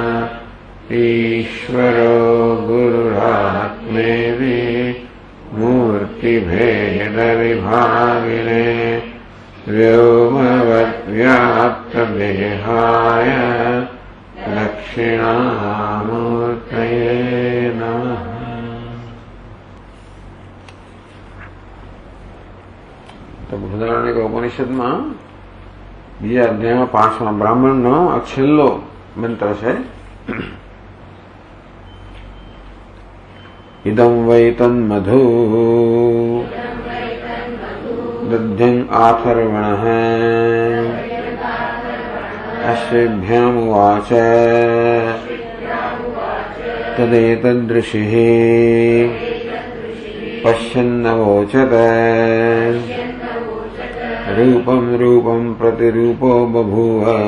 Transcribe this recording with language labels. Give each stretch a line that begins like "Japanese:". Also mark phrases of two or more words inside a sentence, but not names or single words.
Sanskrit: ईश्वरो गुरुरात्मेति मूर्तिभेदविभागिने व्योमवद्व्याप्तदेहाय दक्षिणामूर्तये नमः।
Gujarati: तो बृहदारण्यक उपनिषदમાં બીજા અધ્યાયમાં 5મા બ્રાહ્મણનો આ છેલ્લો મંત્ર છે।
Sanskrit: इदं वै तन्मधु दध्यं आथर्वणः अश्वेभ्यामुवाच तदेतदृषिः पश्यन्नवोचत रूपं रूपं प्रतिरूपो बभूव